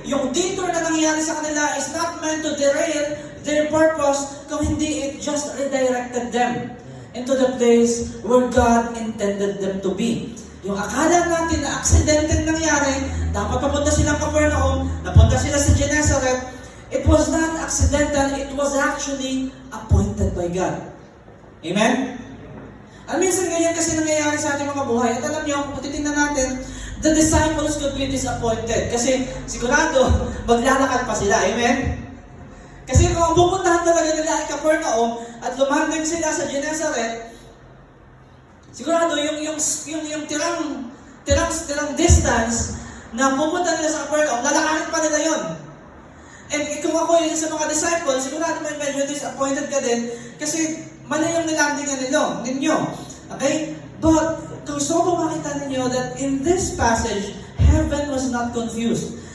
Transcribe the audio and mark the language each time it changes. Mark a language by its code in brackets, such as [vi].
[tl] Yung detour na nangyari sa kanila [en] is not meant to derail their purpose, kung hindi, it just redirected them into the place where God intended them to be. [tl] Yung akala natin na aksidente nangyari, dapat papunta silang Capernaum, napunta sila sa Gennesaret, [en] it was not accidental, it was actually appointed by God. Amen? [tl] At minsan ganyan kasi nangyayari sa ating mga buhay. At alam niyo, kung titingnan natin, [en] the disciples could be disappointed. [tl] Kasi sigurado, maglalakad pa sila. Amen? Kasi kung ang pupuntahan talaga nila ay Capernaum at lumanding sila sa Gennesaret, sigurado yung tirang distance na pupunta nila sa Capernaum, lalakarin pa nila yon. And kung ako yun sa mga disciples, sigurado may medyo disappointed ka din kasi mali yung nilandingan ninyo. Okay? [en] But [tl] gusto ko makita ninyo [en] that in this passage, heaven was not confused.